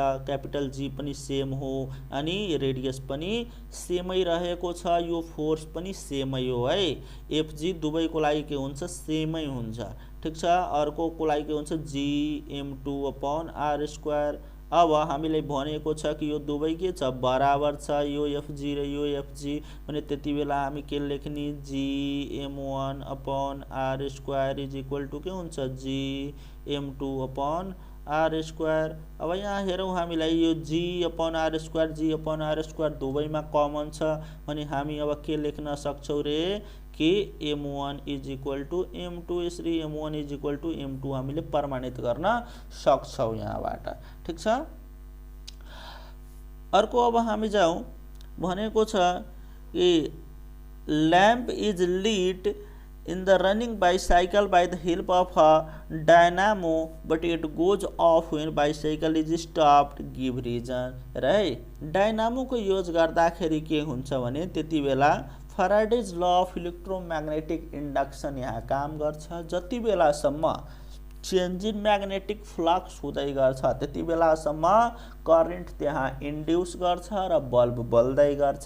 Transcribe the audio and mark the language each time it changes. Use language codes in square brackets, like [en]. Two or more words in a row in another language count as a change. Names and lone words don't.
[en] capital G [ne] पनि सेम हो अनि रेडियस पनि सेमै रहेको छ, यो फोर्स पनि सेमै हो है। FG दुवैको लागि के हुन्छ सेमै हुन्छ, ठीक छ। अर्कोको लागि के हुन्छ GM2 [en] upon R square. [ne] अब हामीले भनेको छ कि यो दुवै के छ बराबर छ, यो FG र यो FG भने त्यति बेला हामी के लेख्ने [en] GM1 upon R square is equal to [ne] के हुन्छ [en] GM2 upon R square. [ne] अब यहाँ हेरौँ हामीलाई यो [en] G upon R square [ne] दुवैमा कमन छ भने हामी अब के लेख्न सक्छौँ रे कि [en] M1 is equal to M2. [ne] यसरी [en] M1 is equal to M2 [ne] हामीले प्रमाणित गर्न सक्छौँ यहाँबाट, ठीक छ। अर्को अब हामी जाउँ भनेको छ कि [en] lamp is lit in the running bicycle by the help of a dynamo but it goes off when bicycle is stopped, give reason। right, [ne] डायनामो को युज गर्दाखेरि के हुन्छ भने त्यति बेला [en] Faraday's law of electromagnetic induction [ne] यहाँ काम गर्छ। जति बेलासम्म [en] change in magnetic flux [ne] हुँदै गर्छ त्यति बेलासम्म करेन्ट त्यहाँ इन्ड्युस गर्छ र बल्ब बल्दै गर्छ।